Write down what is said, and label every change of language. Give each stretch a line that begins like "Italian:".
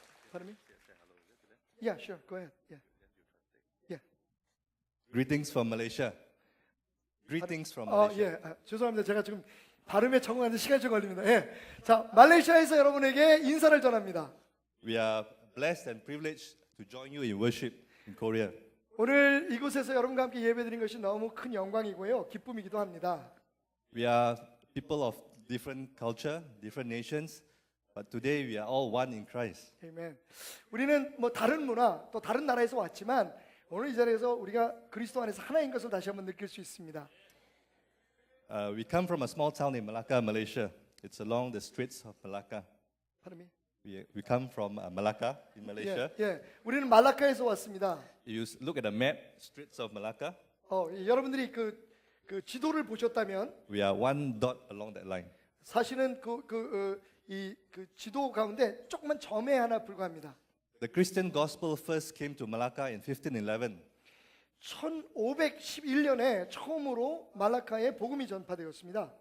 English: Pardon me? Yeah, sure. Go ahead. Yeah. Greetings from Malaysia. Greetings from 아, Malaysia.
Korean: 예. 죄송합니다. 제가 지금 발음에 적응하는데 시간이 좀 걸립니다. 예. 자, 말레이시아에서 여러분에게 인사를 전합니다.
English: We are blessed and privileged to join you in worship in Korea.
Korean: 오늘 이곳에서 여러분과 함께 예배드린 것이 너무 큰 영광이고요. 기쁨이기도 합니다.
English: We are people of different culture, different nations, but today we are all one in Christ.
Korean: 아멘. 우리는 뭐 다른 문화 또 다른 나라에서 왔지만 오늘 이 자리에서 우리가 그리스도 안에서 하나인 것을 다시 한번 느낄 수 있습니다.
English: We come from a small town in Malacca, Malaysia. It's along the Straits of Malacca. Pardon me? We come from Malacca in Malaysia.
Korean: 예, 예. 우리는 말라카에서 왔습니다.
English: You look at the map, Straits of Malacca.
Korean: 여러분들이 그 지도를 보셨다면
English: We are one dot along that line.
Korean: 사실은 그 지도 가운데 조그만 점에 하나 불과합니다.
English: The Christian gospel first came to Malacca in 1511.
Korean: 1511년에 처음으로 말라카에 복음이 전파되었습니다.